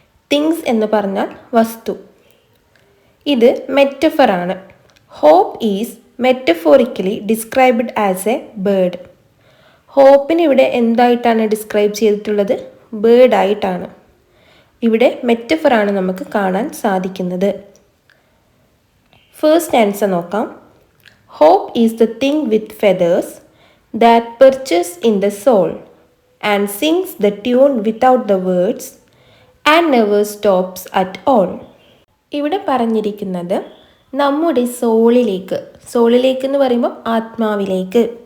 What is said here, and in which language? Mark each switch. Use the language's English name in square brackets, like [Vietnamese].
[Malayalam] Things എന്ന് പറഞ്ഞാൽ വസ്തു. ഇത് മെറ്റഫറാണ്. [English] Hope is metaphorically described as a bird. [Malayalam] ഹോപ്പിന് ഇവിടെ എന്തായിട്ടാണ് ഡിസ്ക്രൈബ് ചെയ്തിട്ടുള്ളത്? ബേർഡായിട്ടാണ്. ഇവിടെ മെറ്റഫറാണ് നമുക്ക് കാണാൻ സാധിക്കുന്നത്. ഫസ്റ്റ് ആൻസർ നോക്കാം. [English] Hope is the thing with feathers that perches in the soul and sings the tune without the words and never stops at all. [Malayalam] ഇവിടെ പറഞ്ഞിരിക്കുന്നത് നമ്മുടെ സോളിലേക്ക് എന്ന് പറയുമ്പോൾ ആത്മാവിലേക്ക്.